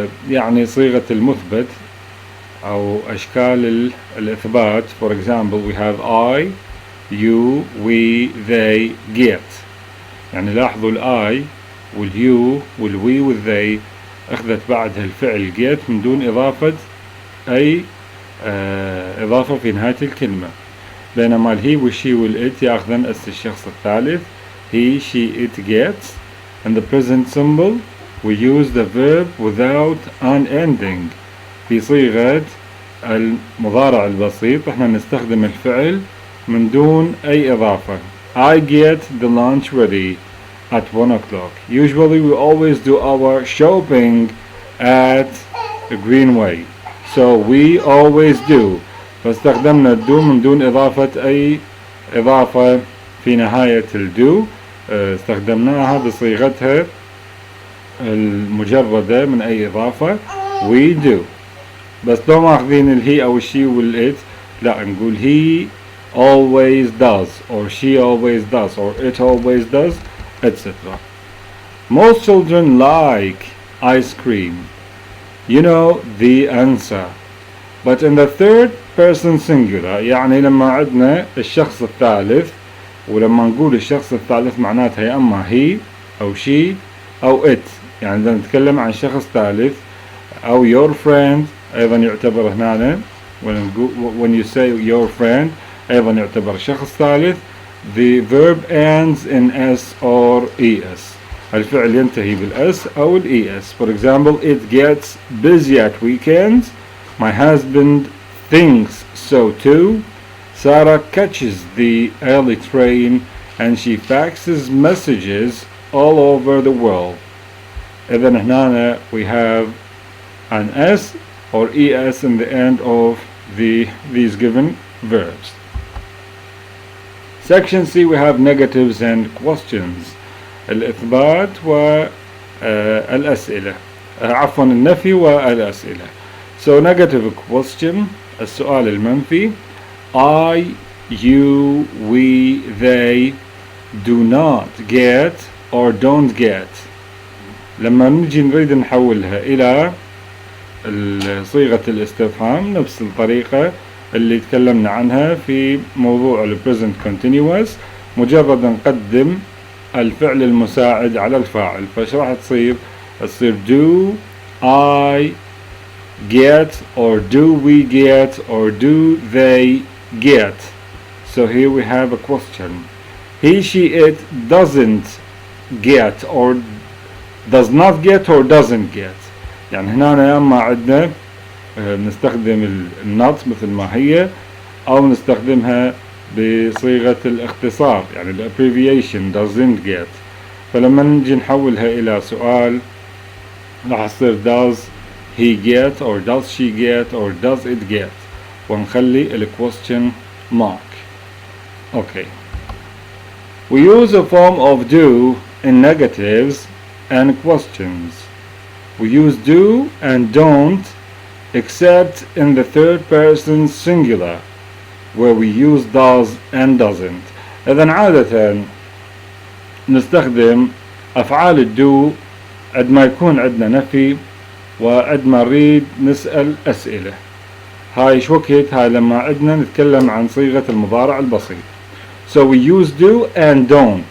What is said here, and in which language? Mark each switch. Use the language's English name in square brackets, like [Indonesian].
[Arabic] يعني صيغة المثبت أو أشكال الإثبات. [English] For example we have I, you, we, they, get. [Arabic] يعني لاحظوا الI واليو والوي والthey أخذت بعدها الفعل get من دون إضافة أي إضافة في نهاية الكلمة. بينما ال he والشي والit ياخذن اس الشخص الثالث. [English] he, she, it gets. In the present simple we use the verb without an ending. [Arabic] في صيغة المضارع البسيط احنا نستخدم الفعل من دون أي إضافة. [English] I get the lunch ready at 1 o'clock. Usually we always do our shopping at Greenway. So we always do. [Arabic] فاستخدمنا الدو من دون إضافة أي إضافة في نهاية الدو. استخدمناها بصيغتها المجردة من أي إضافة. [English] we do. [Arabic] بس لو ماخذين الهي أو الشي والإت لا نقول [English] he always does or she always does or it always does etc. Most children like ice cream. You know the answer. But in the third person singular [Arabic] يعني لما عندنا الشخص الثالث ولما نقول الشخص الثالث معناتها يا أما he أو she أو it. يعني إذا نتكلم عن شخص ثالث أو your friend أيضا يعتبر هنا [English] when you say your friend [Arabic] أيضا يعتبر شخص ثالث. [English] The verb ends in s or es. [Arabic] الفعل ينتهي بالاس أو الاس. [English] For example, it gets busy at weekends. My husband thinks so too. Sarah catches the early train and she faxes messages all over the world. [Arabic] إذن هنا [English] we have an s or es in the end of these given verbs. Section C we have negatives and questions. [Arabic] الإثبات والأسئلة عفوا النفي والأسئلة. [English] So negative question [Arabic] السؤال المنفي. [English] I, you, we, they do not get or don't get. [Arabic] لما نجي نريد نحولها إلى صيغة الاستفهام نفس الطريقة اللي تكلمنا عنها في موضوع ال present continuous. مجرد نقدم الفعل المساعد على الفاعل فش راح تصير [English] do I get or do we get or do they get. So here we have a question. He, she, it doesn't get or does not get or doesn't get. [Arabic] يعني هنا يا اما عندنا نستخدم النوت مثل ما هي او نستخدمها بصيغة الاختصار يعني ال abbreviation doesn't get. فلما نجي نحولها الى سؤال راح يصير [English] does he get or does she get or does it get ونخلي ال question mark. Okay. We use a form of do in negatives and questions. We use do and don't except in the third person singular where we use does and doesn't. [Arabic] إذن عادة نستخدم أفعال الدو عندما يكون عندنا نفي وعندما نريد نسأل أسئلة. هاي شو وقت؟ هاي لما عندنا نتكلم عن صيغة المضارع البسيط. [English] So we use do and don't.